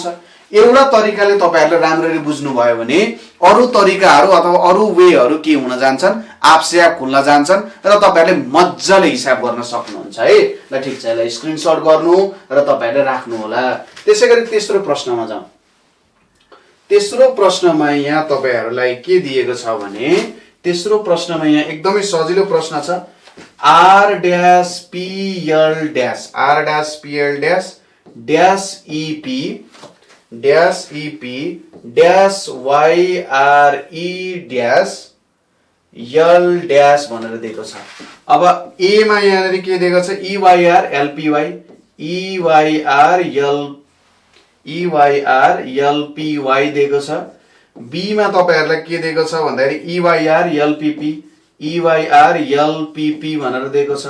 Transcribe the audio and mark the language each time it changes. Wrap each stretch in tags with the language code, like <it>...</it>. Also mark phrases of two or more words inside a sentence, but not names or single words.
<ne>एउटा तरिकाले तपाईहरुले राम्ररी बुझ्नुभयो भने अरु तरिकाहरु अथवा अरु वेहरु के हुन जान्छन्,</ne> <hi>आपसे आप</hi> <ne>खुल्न जान्छन् र तपाईहरुले मज्जाले हिसाब गर्न सक्नुहुन्छ है। ल ठीक छ, यसलाई स्क्रिनशट गर्नु र तपाईहरुले राख्नु होला। त्यसैगरी तेस्रो प्रश्नमा जाउँ। तेस्रो प्रश्नमा यहाँ तपाईहरुलाई के दिएको छ भने तेस्रो प्रश्नमा यहाँ एकदमै सजिलो प्रश्न छ।</ne> <en>R dash PL dash R dash PL dash dash EP dash EP dash YRE dash L dash</en> <ne>भनेर दिएको छ। अब A मा यहाँनिर के दिएको छ, EYR LPY EYR LPY दिएको छ। B मा तपाईहरुलाई के दिएको छ भन्दाखेरि EYR LPP भनेर दिएको छ।</ne>